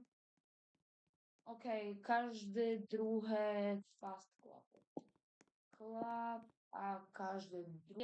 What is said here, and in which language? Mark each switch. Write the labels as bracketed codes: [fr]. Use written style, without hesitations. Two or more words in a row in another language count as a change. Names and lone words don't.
[sk] OK, každé druhé [en] fast clap. [sk] Clap a každé druhé.